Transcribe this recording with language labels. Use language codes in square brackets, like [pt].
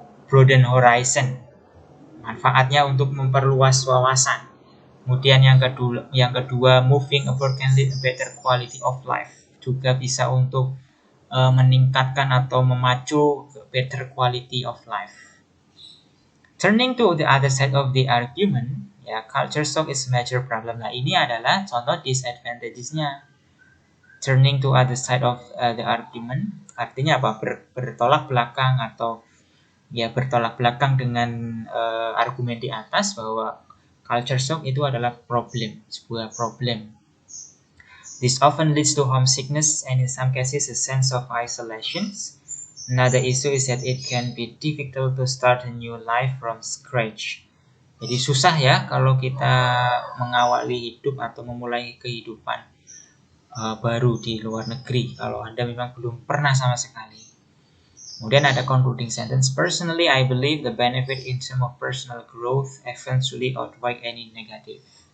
[en] Broaden horizon. [id] Manfaatnya untuk memperluas wawasan. Kemudian yang kedua [en] moving abroad can lead a better quality of life. [id] Juga bisa untuk meningkatkan atau memacu [en] better quality of life. Turning to the other side of the argument, ya, culture shock is major problem. [id] Nah, ini adalah contoh disadvantages-nya. [en] Turning to other side of the argument, [id] artinya apa? Bertolak belakang atau ya bertolak belakang dengan argumen di atas bahwa culture shock itu adalah sebuah problem. [en] This often leads to homesickness and in some cases a sense of isolation. Another issue is that it can be difficult to start a new life from scratch. [id] Jadi susah ya kalau kita mengawali hidup atau memulai kehidupan baru di luar negeri kalau Anda memang belum pernah sama sekali. Kemudian ada concluding sentence. [en] Personally, I believe the benefit in terms of personal growth eventually outweigh any negative.